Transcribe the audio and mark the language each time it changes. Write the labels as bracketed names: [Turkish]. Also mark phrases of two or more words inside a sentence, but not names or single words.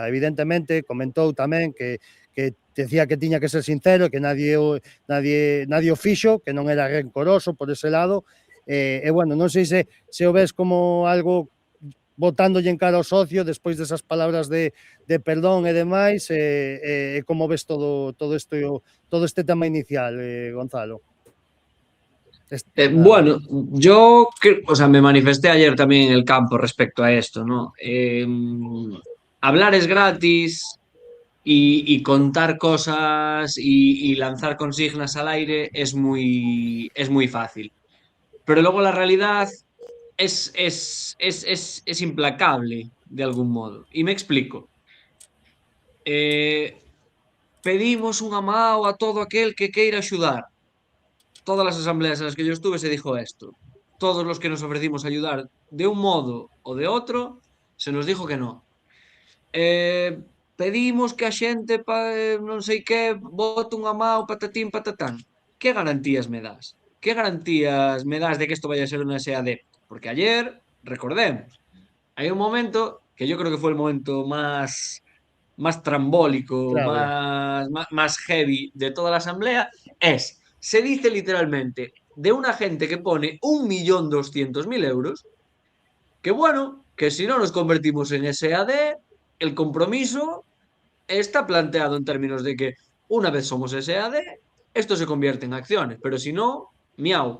[Galician] Evidentemente, comentou tamén que decía que tiña que ser sincero, que nadie o fixo, que non era rencoroso por ese lado, bueno, non sei se o ves como algo botándolle en cara ao socio despois desas palabras de perdón e demais, como ves todo este tema inicial, Gonzalo? [Spanish] Bueno, yo, o sea, me manifesté ayer también en el campo respecto a esto, ¿no? Hablar es gratis y contar cosas y lanzar consignas al aire es muy fácil. Pero luego la realidad es implacable de algún modo. Y me explico. Pedimos un amao a todo aquel que queira ayudar. Todas las asambleas en las que yo estuve se dijo esto. Todos los que nos ofrecimos a ayudar de un modo o de otro, se nos dijo que no. [Galician] Pedimos que a xente non sei que vote un amao, patatín, patatán. [Spanish] Que garantías me das? Que garantías me das de que esto vaya a ser una SAD? Porque ayer, recordemos, hay un momento que yo creo que fue el momento más trambólico, Clave. más heavy de toda la asamblea, se dice literalmente de una gente que pone 1.200.000 euros, que bueno, que si no nos convertimos en SAD, el compromiso está planteado en términos de que una vez somos SAD, esto se convierte en acciones, pero si no, miau.